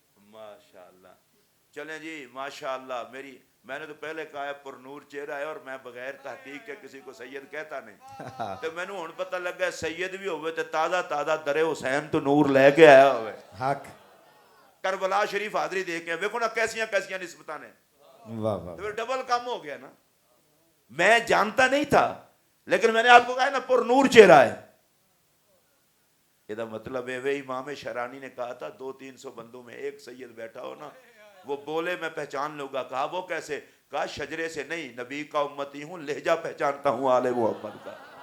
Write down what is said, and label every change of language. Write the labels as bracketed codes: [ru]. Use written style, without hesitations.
[ur] ماشاءاللہ، چلیں جی ماشاءاللہ۔ میں نے تو پہلے کہا ہے پر نور چہرہ ہے، اور میں بغیر تحقیق کے کسی کو سید کہتا نہیں، تو میں نے ہن پتہ لگا سید بھی ہوئے تو [pa] تازہ تازہ در حسین تو نور لے کے آیا ہوئے۔ [ur] حق، [pa] کربلا شریف حاضری دے کے دیکھو نا کیسیاں کیسیاں نسبتاں نے، [ur] واہ واہ، تو پھر ڈبل کام ہو گیا نا۔ میں جانتا نہیں تھا لیکن میں نے آپ کو کہا نا پر نور چہرہ ہے، یہ مطلب ہے وہ امام شرانی نے کہا تھا 200-300 بندوں میں ایک سید بیٹھا ہو نا، وہ بولے میں پہچان لوں گا۔ کہا وہ کیسے؟ کہا شجرے سے نہیں، نبی کا امتی ہوں، لہجہ پہچانتا ہوں آل محمد کا۔